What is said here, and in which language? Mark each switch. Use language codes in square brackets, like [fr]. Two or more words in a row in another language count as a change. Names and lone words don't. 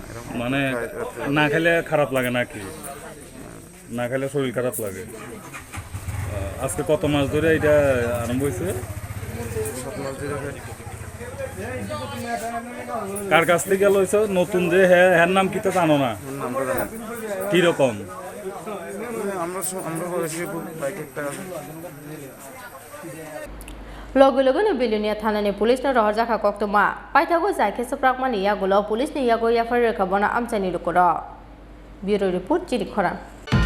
[bn] মানে না খেলে খারাপ লাগে নাকি না খেলে শরীর খারাপ লাগে আজকে কত মাস ধরে এটা আরম্ভ হয়েছে 7 মাস ধরে কার কাছ থেকে লইছো নতুন যে হ্যার নাম কি তো জানো না কি রকম আমরা বলেছি বাইক একটা আছে [trp] Logo Belonia Tanani Police no Rajaka Koktoma, Paitago Zaki Soprakmani Yagulo, Police Niago Yafari Kabona Amchaini Lukurok. [en] Bureau Report [trp] Chini Khorang.